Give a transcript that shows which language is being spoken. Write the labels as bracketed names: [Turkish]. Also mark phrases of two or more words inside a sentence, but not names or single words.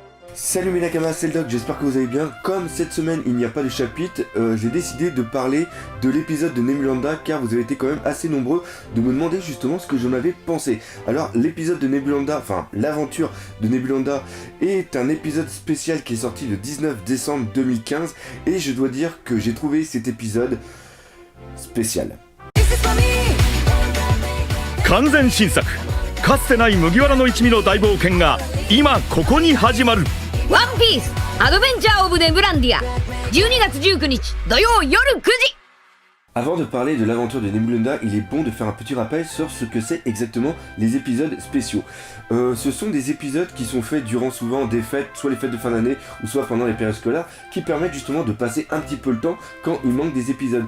[French] Salut mes nakamas, c'est le Doc, j'espère que vous allez bien. Comme cette semaine il n'y a pas de chapitre, j'ai décidé de parler de l'épisode de Nebulanda car vous avez été quand même assez nombreux de me demander justement ce que j'en avais pensé. Alors l'épisode de Nebulanda, enfin l'aventure de Nebulanda est un épisode spécial qui est sorti le 19 décembre 2015 et je dois dire que j'ai trouvé cet épisode spécial. [Japanese] 完全新作かつてない麦わらの一味の大冒険が今ここに始まるワンピースアドベンチャーオブネブランディア12月19日土曜夜9時。 [French] Avant de parler de l'aventure de Nebulanda, il est bon de faire un petit rappel sur ce que c'est exactement les épisodes spéciaux. Ce sont des épisodes qui sont faits durant souvent des fêtes, soit les fêtes de fin d'année ou soit pendant les périodes scolaires, qui permettent justement de passer un petit peu le temps quand il manque des épisodes.